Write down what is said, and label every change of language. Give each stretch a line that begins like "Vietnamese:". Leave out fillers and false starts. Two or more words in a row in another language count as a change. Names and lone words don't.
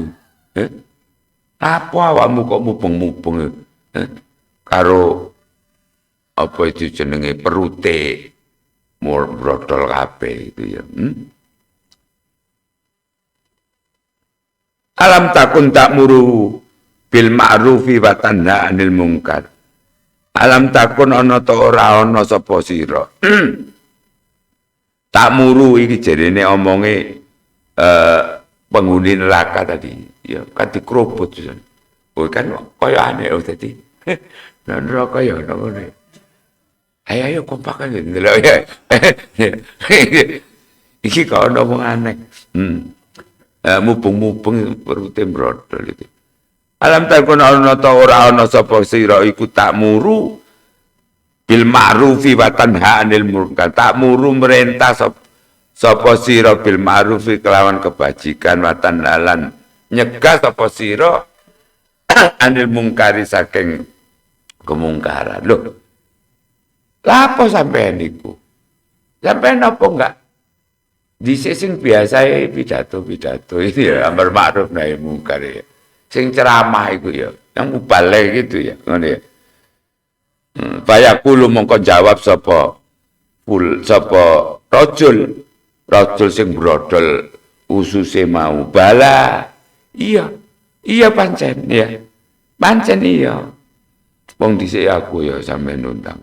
Javanese: Lapo awakmu kok mubeng-mubeng? Karo apa itu jenenge perute brodol kabeh itu ya.
Arabic: ألم تكن تأمر بالمعروف وتنهى عن المنكر. ألم تكن
Javanese: ana ta ora ana sapa sira.
Arabic: تأمر
Javanese: iki jarene omonge penghuni neraka tadi. Ya kan dikrobot. Oh kan kaya aneh tadi. Nah neraka ya ngono. Ayo kompakan ndelok ya. Iki kok ana wong aneh. Mubeng-mubeng perute brodol itu.
Arabic: ألم تكن
Javanese: ana ta ora ana sapa sira iku
Arabic: تأمر بالمعروف وتنهى عن المنكر. تأمر
Javanese: merintah sapa sira
Arabic: بالمعروف
Javanese: kelawan kebajikan wa tanhalan nyegah sapa sira
Arabic: عن المنكر
Javanese: saking kemungkaran. Lho. Lapo sampean niku? Sampean apa enggak? Dhisik sing biasa pidato-pidato itu ya
Arabic: أمر معروف نهي منكر
Javanese: ya. Sing ceramah iku ya,
Indonesian: yang mubalik gitu ya,
Javanese: ngono ya. Bayaqulu mongko jawab sapa rajul sing brodol ususe mau bala. Iya pancen ya. Pancen iya. Wong dhisik aku ya sampean undang.